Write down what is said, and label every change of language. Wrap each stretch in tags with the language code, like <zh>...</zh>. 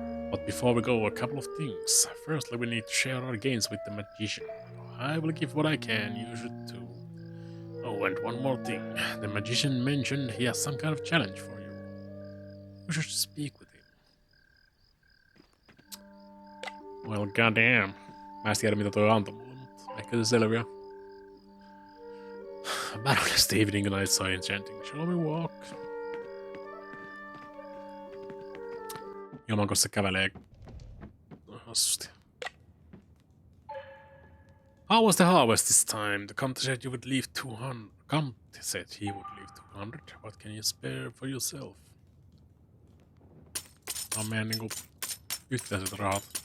<en>But before we go, a couple of things. Firstly, we need to share our gains with the magician. I will give what I can, you should too. Oh, and one more thing. The magician mentioned he has some kind of challenge for you. You should speak with him. Well, goddamn.</en> <fi>Mä en tiedä mitä toi antoi mulle, mutta ehkä se selviää.</fi> <en>Baroness, the evening and night saw enchanting. Shall we walk?</en> <fi>Ilman, kun se kävelee hassusti.</fi> <en>How was the harvest this time? The Comte said you would leave 200. Comte said he would leave 200. What can you spare for yourself?</en> <fi>On meidän niinku yhteiset rahat.</fi>